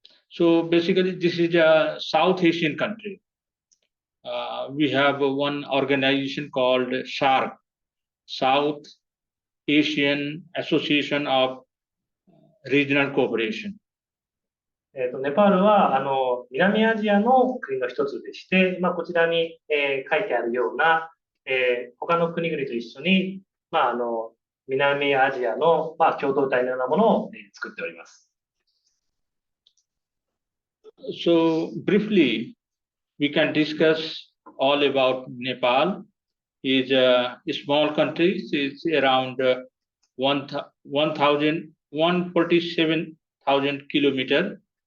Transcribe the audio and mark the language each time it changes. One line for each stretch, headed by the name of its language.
English: So basically, this is a South Asian country. We have one organization called SHARC, South Asian Association of Regional Cooperation.
Japanese: ネパールは南アジアの国の一つでして、こちらに、書いてあるような、他の国々と一緒に、南アジアの、共同体のようなものを、作っております。
English: So briefly, we can discuss all about Nepal. It's a small country. It's around 147,000 kilometers.